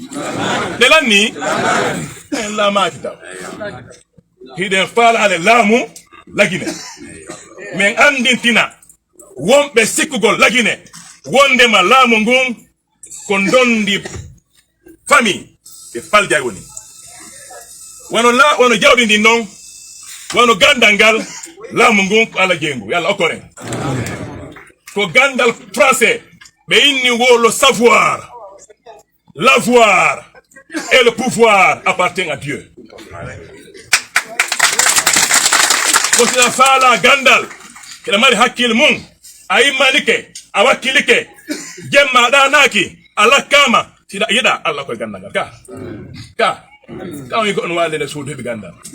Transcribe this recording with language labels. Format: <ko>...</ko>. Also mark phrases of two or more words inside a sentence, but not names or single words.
<ff>en lamaki taw hiɗen faalade laamu lagine men andintina wonɓe sikkugol lagine wondema laamu ngun ko dondi famille e faljay woni wono jawdi ndin noon wono gandal ngal laamu ngun ko Allah jeengu yalla okkoren ko gandal français ɓe inni wo</ff> <fr>le savoir l'avoir et le pouvoir appartient à Dieu.</fr> <ff>Ko sina faala gandal kila mari hakkil mum a immanike a wakkilike jemma ɗanaki Allah kama sida yiɗa Allah koye gandal ngal ka on yi goɗɗo walde nde suudu heɓi gandal</ff>